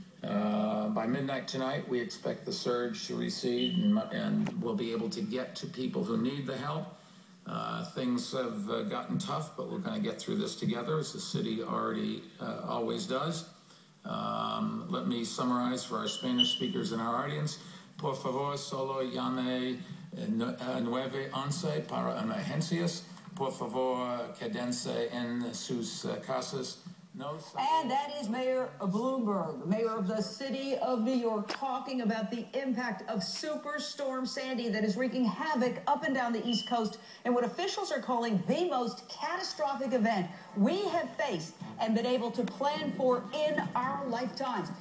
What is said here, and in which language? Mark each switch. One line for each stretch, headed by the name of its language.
English: By midnight tonight, we expect the surge to recede, and we'll be able to get to people who need the help. Things have gotten tough, but we're going to get through this together, as the city always does. Let me summarize for our Spanish speakers in our audience.
Spanish: Por favor, solo llame 911 para emergencias. Por favor, quédense en sus casas.
English: And that is Mayor Bloomberg, mayor of the city of New York, talking about the impact of Superstorm Sandy that is wreaking havoc up and down the East Coast in what officials are calling the most catastrophic event we have faced and been able to plan for in our lifetimes.